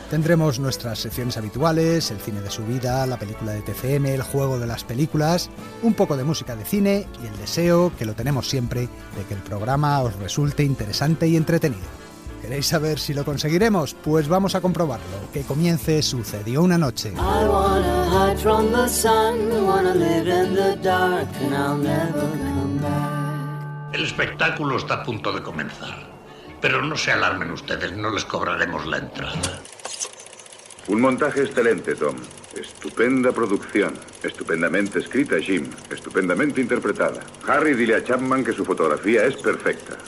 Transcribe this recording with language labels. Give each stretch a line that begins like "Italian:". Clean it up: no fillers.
Spanish: Tendremos nuestras secciones habituales, el cine de su vida, la película de TFM, el juego de las películas, un poco de música de cine y el deseo, que lo tenemos siempre, de que el programa os resulte interesante y entretenido. ¿Queréis saber si lo conseguiremos? Pues vamos a comprobarlo. Que comience Sucedió una noche.
English: I wanna hide from the sun, I wanna live in the dark, and I'll never come back.
Spanish: El espectáculo está a punto de comenzar. Pero no se alarmen ustedes, no les cobraremos la entrada. Un montaje excelente, Tom. Estupenda producción. Estupendamente escrita, Jim. Estupendamente interpretada. Harry, dile a Chapman que su fotografía es perfecta.